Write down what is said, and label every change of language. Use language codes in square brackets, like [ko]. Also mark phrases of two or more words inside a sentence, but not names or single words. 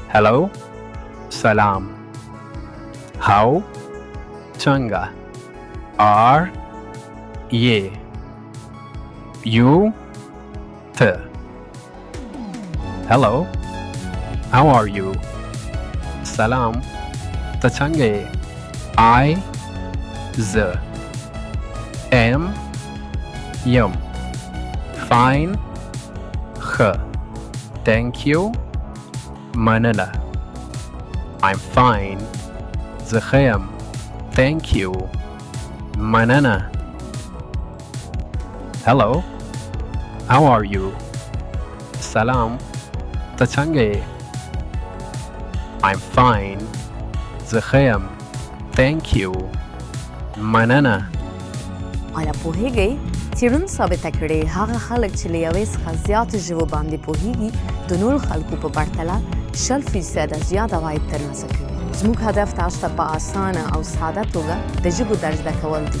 [en] hello, salam. How, څنګه. are, ye. you, ته. hello, how are you? [ps] salam, ته څنګه یې. [en] I, زه. am, یم. fine, ښه. thank you, مننه. I'm fine, [ps] زه ښه یم. [en] thank you, مننه. hello, how are you? [ps] سلام، ته څنګه یې. [en] I'm fine, [ps] زه ښه یم. [en] thank you, [ps] مننه. آیا پوهیږئ څېړنو ثابته کړې هغه خلک چې له یوې څخه زیاتو ژبو باندې پوهیږي د نورو خلکو په پرتله 20% زیات عواید ترلاسه کوي. زموږ هدف تاسو ته په آسانه او ساده توګه د ژبو در زده کول دي.